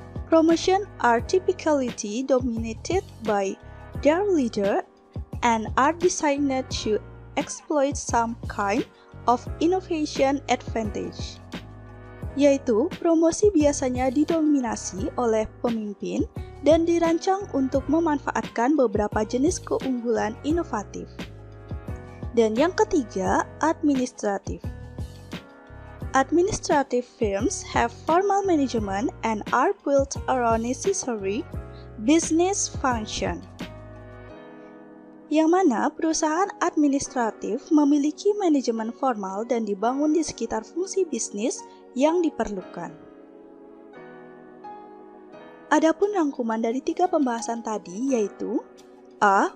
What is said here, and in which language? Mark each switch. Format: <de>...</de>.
<en>Promotion are typically dominated by their leader and are designed to exploit some kind of innovation advantage.</en> <id>Yaitu, promosi biasanya didominasi oleh pemimpin dan dirancang untuk memanfaatkan beberapa jenis keunggulan inovatif. Dan yang ketiga, administratif.</id> <en>Administrative firms have formal management and are built around necessary business function.</en> <id>Yang mana perusahaan administratif memiliki manajemen formal dan dibangun di sekitar fungsi bisnis yang diperlukan. Adapun rangkuman dari 3 pembahasan tadi yaitu A.</id>